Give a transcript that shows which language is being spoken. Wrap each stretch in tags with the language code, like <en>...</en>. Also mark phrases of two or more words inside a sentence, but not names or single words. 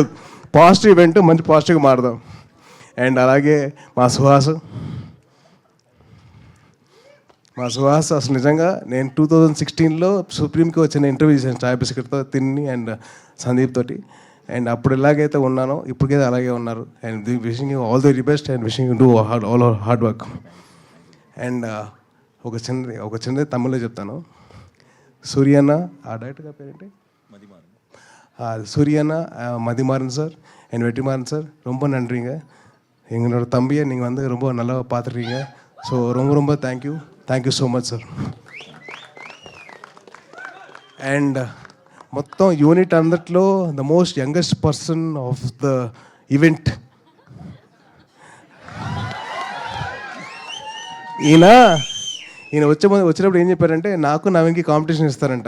<en>positive event,</en> <te>మంచి పాజిటివ్గా మారుదాం. అండ్ అలాగే మా సుహాస్ అసలు నిజంగా నేను 2016లో సుప్రీంకి వచ్చిన ఇంటర్వ్యూ చేశాను చాయ్ బిస్కెట్తో తిని అండ్ సందీప్ తోటి. అండ్ అప్పుడు ఎలాగైతే ఉన్నానో ఇప్పటికైతే అలాగే ఉన్నారు.</te> <en>and wishing you all the very best and wishing you do all hard work.</en> <te>అండ్ ఒక చిన్నది తమిళ్లో చెప్తాను. సూర్యన్న, ఆ డైరెక్టర్ పేరేంటి?</te> <ta>சூரியண்ணா, மதிமாறன் சார் அண்ட் வெற்றிமாறன் சார், ரொம்ப நன்றிங்க. எங்களோட தம்பியை நீங்கள் வந்து ரொம்ப நல்லா பார்த்துருக்கீங்க. ஸோ ரொம்ப</ta> <en>thank you so much sir.</en> <te>అండ్ మొత్తం యూనిట్ అందట్లో</te> <en>the most youngest person of the event</en> <te>ఈయన వచ్చినప్పుడు ఏం చెప్పారంటే, నాకు నవీన్కి కాంపిటీషన్ ఇస్తారంట.</te>